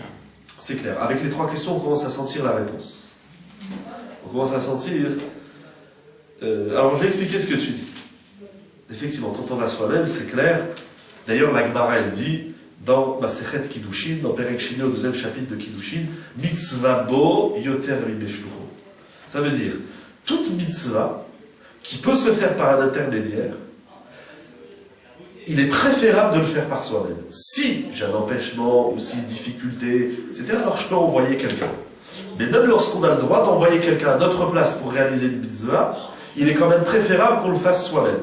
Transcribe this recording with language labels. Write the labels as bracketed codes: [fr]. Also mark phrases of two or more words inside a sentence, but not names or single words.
[fr] C'est clair. Avec les 3 questions, on commence à sentir la réponse. On commence à sentir... alors je vais expliquer ce que tu dis. Effectivement, quand on va soi-même, c'est clair. D'ailleurs, la Gemara, elle dit, dans Masechet Kiddushin, dans [he] פרק שני, [fr] au 12e chapitre de Kiddushin, [he] מצוה בו יותר מבשלוחו. [fr] Ça veut dire, toute mitzvah qui peut se faire par un intermédiaire il est préférable de le faire par soi-même. Si j'ai un empêchement, ou si une difficulté, etc., alors je peux envoyer quelqu'un. Mais même lorsqu'on a le droit d'envoyer quelqu'un à notre place pour réaliser une mitzvah, il est quand même préférable qu'on le fasse soi-même.